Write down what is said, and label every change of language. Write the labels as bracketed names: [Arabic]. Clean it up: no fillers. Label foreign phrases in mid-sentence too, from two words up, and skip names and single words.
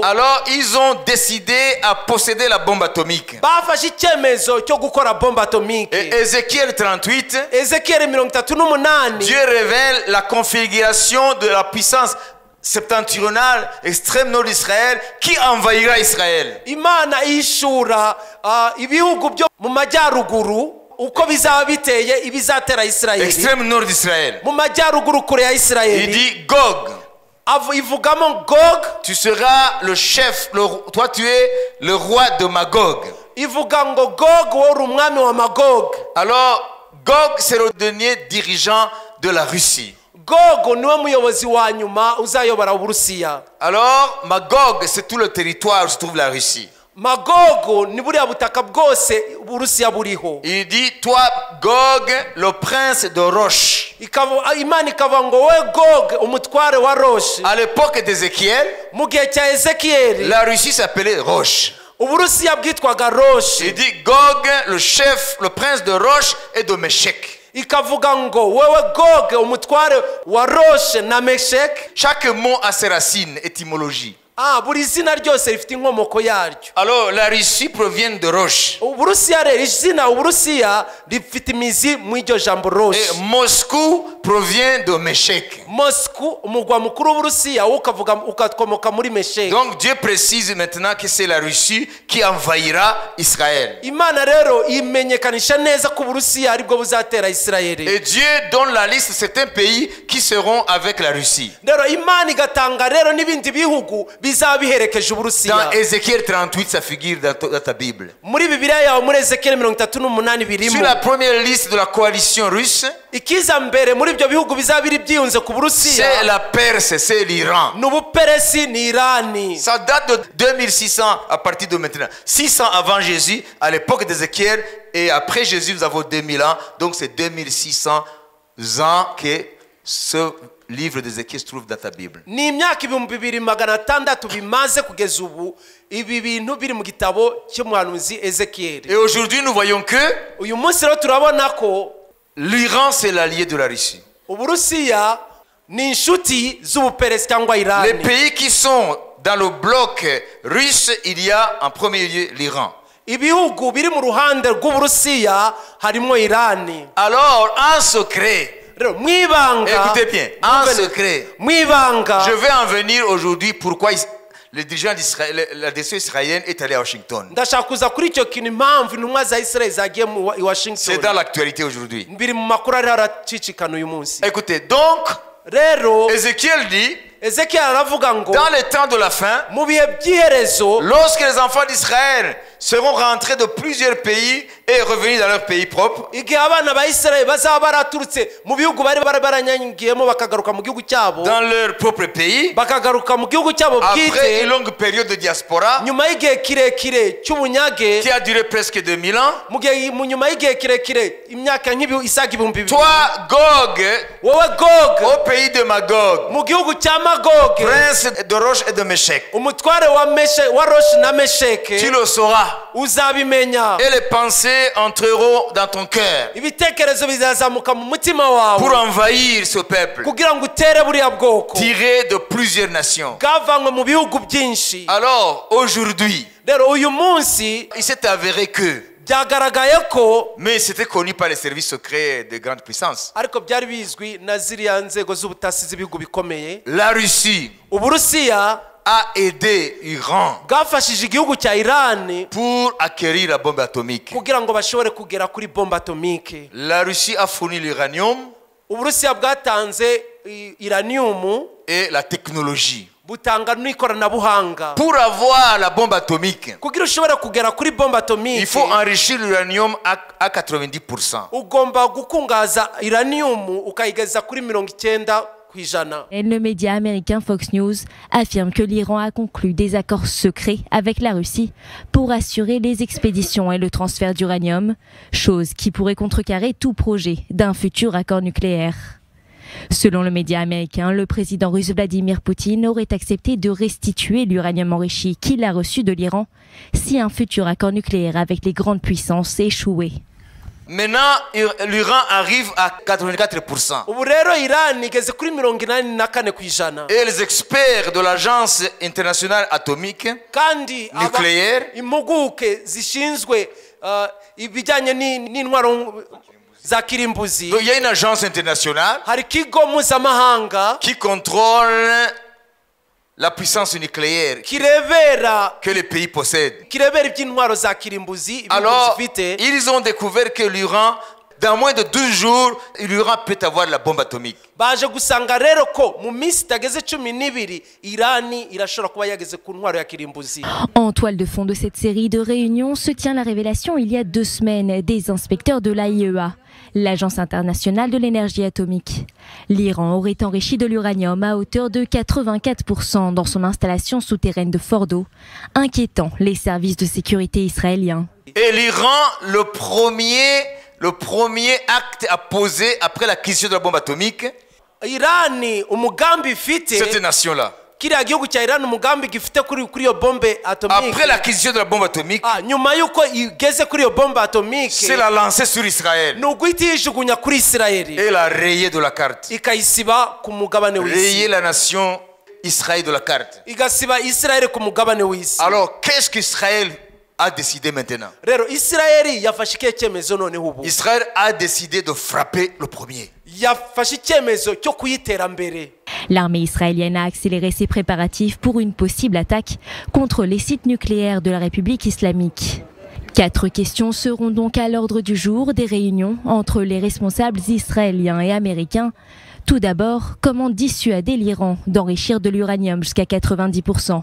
[French] alors ils ont décidé à posséder la bombe atomique. [Kinyarwanda] bafashe icyemezo cyo gukora bombe [French] Et [Kinyarwanda] atomike [French] Ézéchiel 38, [Kinyarwanda] ezekiyeli 38 [French] Dieu révèle la configuration de la puissance septentrionale extrême nord d'Israël qui envahira Israël. [Kinyarwanda] imana ishura ibihugu byo mu majyaruguru uko bizaba biteye ibizatera isirayeli [French] Extrême nord d'Israël. [Kinyarwanda] mu majyaruguru kure ya [French] Il [Kinyarwanda] isirayeli [French] dit Gog, [Kinyarwanda] ivugamo gog [French] tu seras le chef, toi tu es le roi de Magog. [Kinyarwanda] ivuga ngo gog wowe uri umwami wa magog [French] Alors Gog c'est le dernier dirigeant de la Russie. [Kinyarwanda] gog niwe muyobozi wa nyuma uzayobora uburusiya [French] Alors Magog c'est tout le territoire où se trouve la Russie. [Kinyarwanda] magogo ni buriya butaka bwose uburusiya buriho [French] Il dit toi Gog le prince de Roche. [Kinyarwanda] imana ikavuga ngo wowe gog umutware wa roshi [French] À l'époque d'Ézéchiel, [Kinyarwanda] mu gihe cya ezekiyeli [French] la Russie s'appelait Roche. [Kinyarwanda] uburusiya bwitwaga roshi [French] Il dit Gog le chef, le prince de Roche et de Méchec. [Kinyarwanda] ikavuga ngo wowe gog umutware wa roshi na mesheki [French] Chaque mot a ses racines, étymologie. [Kinyarwanda] buri zina ryose rifite inkomoko yaryo [French] Alors la Russie provient de Roche. [Kinyarwanda] uburusiya rero izina uburusiya rifite imizi mu iryo jambo [French] Et [Kinyarwanda] roshi [French] Moscou provient de Méchec. [Kinyarwanda] moscou umugwa mukuru w'uburusiya ukakomoka muri mesheki [French] Donc Dieu précise maintenant que c'est la Russie qui envahira Israël. [Kinyarwanda] imana rero imenyekanisha neza ko uburusiya aribwo buzatera isirayeli [French] Et Dieu donne la liste de certains pays qui seront avec la Russie. [Kinyarwanda] rero imana igatanga rero n'ibindi bihugu bizaba biherekeje uburusiya [French] Dans Ézéchiel 38, ça figure dans ta Bible. [Kinyarwanda] muri bibiliya yawe muri ezekiyeli 38 [French] Sur [Kinyarwanda] birimo [French] la première liste de la coalition russe, [Kinyarwanda] ikiza mbere muri ibyo bihugu bizaba biri byiyunze ku burusiya [French] c'est la Perse, c'est l'Iran. [Kinyarwanda] ni ubuperesi ni irani [French] Ça date de 2600 à partir de maintenant. 600 avant Jésus, à l'époque d'Ézéchiel, et après Jésus, nous avons 2000 ans. Donc c'est 2600 ans que ce livre d'Ézéchiel se trouve dans ta Bible. [Kinyarwanda] ni imyaka 2600 bimaze kugeza ubu ibi bintu biri mu gitabo cy'umuhanuzi ezekiyeli [French] Et aujourd'hui, nous voyons que [Kinyarwanda] uyu munsi rero turabona ko [French] l'Iran, c'est l'allié de la Russie. [Kinyarwanda] uburusiya ni inshuti z'ubuperesi cyangwa [French] Les [Kinyarwanda] irani [French] pays qui sont dans le bloc russe, il y a en premier lieu l'Iran. [Kinyarwanda] ibihugu biri mu ruhande rw'uburusiya harimo irani [French] Alors, en secret, [Kinyarwanda] rero mwibanga [French] écoutez bien, en secret, [Kinyarwanda] mwibanga [French] je vais en venir aujourd'hui pourquoi le dirigeant d'Israël, la décision israélienne est allé à Washington. [Kinyarwanda] ndashaka kuza kuri icyo kintu impamvu intumwa za isirayeli zagiye i [French] C'est [Kinyarwanda] washington [French] dans l'actualité aujourd'hui. [Kinyarwanda] biri mu makuru ariho aracicikana uyu munsi [French] Écoutez, donc, [Kinyarwanda] rero [French] Ézéchiel dit, [Kinyarwanda] ezekiyeli aravuga ngo [French] dans les temps de la fin, [Kinyarwanda] mu bihe by'iherezo [French] lorsque les enfants d'Israël seront rentrés de plusieurs pays et revenus dans leur pays propre, [Kinyarwanda] igihe abana ba isirayeli bazaba baraturutse mu bihugu bari baranyagiyemo bakagaruka mu gihugu cyabo [French] dans leur propre pays, [Kinyarwanda] bakagaruka mu gihugu cyabo [French] après [Kinyarwanda] bwite [French] une longue période de diaspora [Kinyarwanda] nyuma y'igihe kirekire cy'ubunyage [French] qui a duré presque 2000 ans, [Kinyarwanda] mu nyuma y'igihe kirekire imyaka isaga 2000 [French] toi, Gog, [Kinyarwanda] wowe gog [French] au pays de Magog, [Kinyarwanda] mu gihugu cya magog [French] prince de Roche et de Méchec, [Kinyarwanda] umutware wa roshi na mesheke [French] tu le sauras. [Kinyarwanda] uzabimenya [French] Et les pensées entreront dans ton cœur [Kinyarwanda] ibitekerezo bizazamuka mu mutima wawe [French] pour envahir ce peuple, [Kinyarwanda] kugira ngo utere buriya bwoko [French] tiré de plusieurs nations. [Kinyarwanda] bwavanywe mu bihugu byinshi [French] Alors, aujourd'hui, [Kinyarwanda] rero uyu munsi [French] il s'est avéré que, [Kinyarwanda] byagaragaye ko [French] mais c'était connu par les services secrets de grandes puissances, [Kinyarwanda] ariko byari bizwi na ziriya nzego z'ubutasi z'ibihugu bikomeye [French] la Russie [Kinyarwanda] uburusiya [French] a aidé l'Iran [Kinyarwanda] bwafashije igihugu cya irani [French] pour acquérir la bombe atomique. [Kinyarwanda] kugira ngo bashobore kugera kuri [French] bombe atomike La Russie a fourni l'uranium [Kinyarwanda] uburusiya bwatanze iraniyumu [French] et la technologie. [Kinyarwanda] butanga n'ikoranabuhanga [French] Pour avoir la bombe atomique, [Kinyarwanda] kugira ushobore kugera kuri bombe [French] il [Kinyarwanda] atomike [French] faut enrichir l'uranium à 90%. [Kinyarwanda] ugomba gukungaza iraniyumu ukayigeza kuri 90%. [French] Et le média américain Fox News affirme que l'Iran a conclu des accords secrets avec la Russie pour assurer les expéditions et le transfert d'uranium, chose qui pourrait contrecarrer tout projet d'un futur accord nucléaire. Selon le média américain, le président russe Vladimir Poutine aurait accepté de restituer l'uranium enrichi qu'il a reçu de l'Iran si un futur accord nucléaire avec les grandes puissances échouait. Maintenant, l'Iran arrive à 84%. [Kinyarwanda] ubu rero Iran igeze kuri 84%. [French] Et les experts de l'Agence internationale atomique [Kinyarwanda] kandi [French] nucléaire [Kinyarwanda] impuguke zishinzwe ibijyanye n'intwaro za kirimbuzi, [French] il y a une agence internationale [Kinyarwanda] hari ikigo mpuzamahanga [French] qui contrôle la puissance nucléaire [Kinyarwanda] kirebera [French] que les pays possèdent. [Kinyarwanda] iby'intwaro za kirimbuzi ibihugu [French] Alors, [Kinyarwanda] zifite. [French] ils ont découvert que l'Iran, dans moins de 12 jours, l'Iran peut avoir la bombe atomique. [Kinyarwanda] baje gusanga rero ko mu minsi itageze 12 Irani irashobora kuba yageze ku ntwaro ya kirimbuzi. [French] En toile de fond de cette série de réunions se tient la révélation il y a 2 semaines des inspecteurs de l'AIEA, l'Agence internationale de l'énergie atomique. L'Iran aurait enrichi de l'uranium à hauteur de 84% dans son installation souterraine de Fordo, inquiétant les services de sécurité israéliens. Et l'Iran, le premier acte à poser après l'acquisition de la bombe atomique, [Kinyarwanda] Irani umugambi ifite, [French] cette nation-là, [Kinyarwanda] kiriya gihugu cya Irani umugambi gifite kuri iyo [French] bombe atomique, après l'acquisition de la bombe atomique, [Kinyarwanda] nyuma yuko igeze kuri iyo [French] bombe atomique, c'est la lancer sur Israël [Kinyarwanda] ni uguhita yijugunya kuri Isirayeli [French] et la rayer de la carte. [Kinyarwanda] ikayisiba ku mugabane [French] Rayer [Kinyarwanda] w'isi, [French] la nation Israël de la carte. [Kinyarwanda] igasiba Isirayeli ku mugabane w'isi. [French] Alors, qu'est-ce qu'Israël a décidé maintenant? [Kinyarwanda] Rero Isirayeli yafashe ikihe cyemezo noneho ubu? [French] Israël a décidé de frapper le premier. [Kinyarwanda] yafashe icyemezo cyo kuyitera mbere. [French] L'armée israélienne a accéléré ses préparatifs pour une possible attaque contre les sites nucléaires de la République islamique. 4 questions seront donc à l'ordre du jour des réunions entre les responsables israéliens et américains. Tout d'abord, comment dissuader l'Iran d'enrichir de l'uranium jusqu'à 90%?